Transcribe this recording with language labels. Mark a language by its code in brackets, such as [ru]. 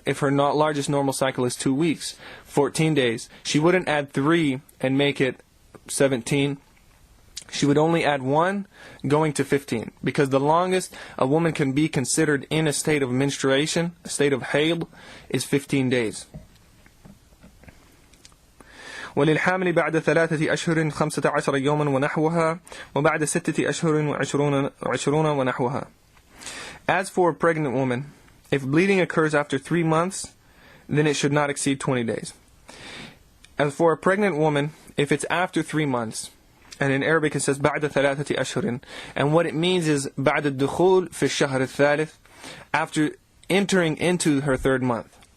[en] If her largest normal cycle is 2 weeks, 14 days, she wouldn't add 3 and make it 17. She would only add 1, going to 15. Because the longest a woman can be considered in a state of menstruation, a state of hayd, is 15 days. [ar] وللحامل بعد 3 أشهر 15 يوما ونحوها وبعد 6 أشهر وعشرون ونحوها. [en] As for a pregnant woman, if bleeding occurs after 3 months, then it should not exceed 20 days. As for a pregnant woman, if it's after 3 months, and in Arabic it says [ar] بعد 3 أشهر, [en] and what it means is [ar] بعد الدخول في الشهر الثالث, [en] after entering into her 3rd month.